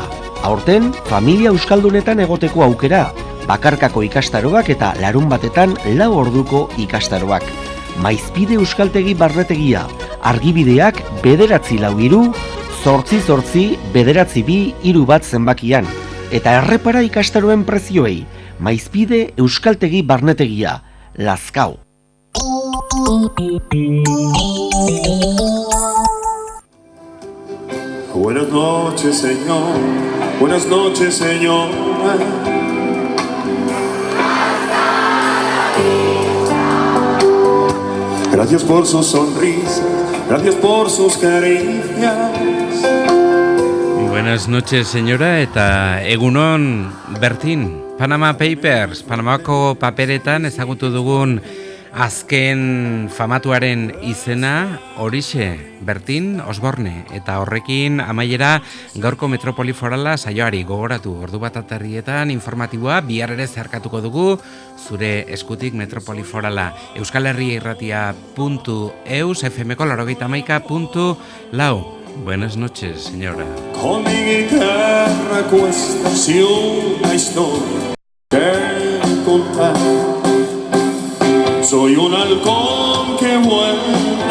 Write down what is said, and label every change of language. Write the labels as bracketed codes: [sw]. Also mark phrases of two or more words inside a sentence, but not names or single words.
[eu] Aurten, familia euskaldunetan egoteko aukera, bakarkako ikastaroak eta larun batetan 4 orduko ikastaroak. Maizpide Euskaltegi Barnetegia, argibideak 943 888 992 1 zenbakian. Eta errepara ikastaroen prezioei, Maizpide Euskaltegi Barnetegia, Lazkao. [es] Buenas noches, señor. Buenas noches, señor. Gracias por sus sonrisas, gracias por sus caricias. Buenas noches, señora, [eu] eta egunon, Bertin. Panama Papers, Panamako paperetan ezagutu dugun azken famatuaren izena, horixe, Bertin Osborne, eta horrekin amaiera gaurko Metropoli Forala saioari gogoratu. Ordu bat aterrietan informatiboa bihar ere zeharkatuko dugu zure eskutik Metropoli Forala. Euskal Herria Irratia.eus, FMko 91.4. [es] Buenas noches, señora. Con mi guitarra cuestas y una historia que contar. Soy un halcón que vuela